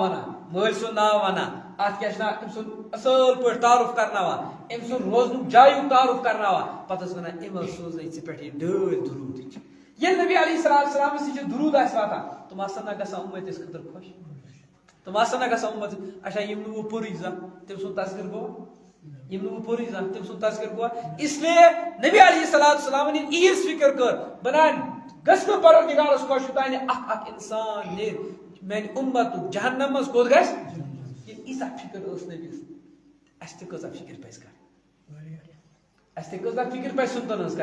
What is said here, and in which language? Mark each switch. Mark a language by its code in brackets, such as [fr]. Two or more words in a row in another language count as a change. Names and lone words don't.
[ks] ونان مٲلۍ سُنٛد ناو ونان اتھ کیٛاہ چھُ ناو أمۍ سُنٛد اصل پٲٹھۍ تعارُف کرناوان أمۍ سُنٛد روزنُک جایُک تعارُف کرناوان پتہٕ ٲس ونان أمۍ حظ سوزنٲے ژےٚ پٮ۪ٹھ یہِ ڈٲلۍ درودٕچ ییٚلہِ نبی [ar] علیہ الصلوٰۃ والسلامس [ks] نِش یہِ درود آسہِ واتان تِم آسن نہ گژھان اُمتِس خٲطرٕ خۄش تِم آسن نہ گژھان اُمت اچھا یِم نہٕ وۄنۍ پوٚرٕے زانٛہہ تٔمۍ سُنٛد تذکر گوٚو یِم نہٕ وۄنۍ پوٚرٕے زانٛہہ تٔمۍ سُنٛد تذکر گوٚوا [ur] اس لیے [ks] نبی [ar] علیہ الصلوٰۃ والسلامن [ks] ییٚلہِ ییٖژ فِکر کٔر بنان گژھِ نہٕ پروردگارس خۄش یوٚتانۍ نہٕ اکھ انسان نیرِ میانہِ اُمتُک جہنم منٛز کوٚت گژھِ ییٚلہِ ییٖژاہ فِکر ٲس نبیَس اَسہِ تہِ کۭژاہ فِکر پزِ کرٕنۍ اَسہِ تہِ کۭژاہ فِکر پزِ سُنتن ہٕنٛز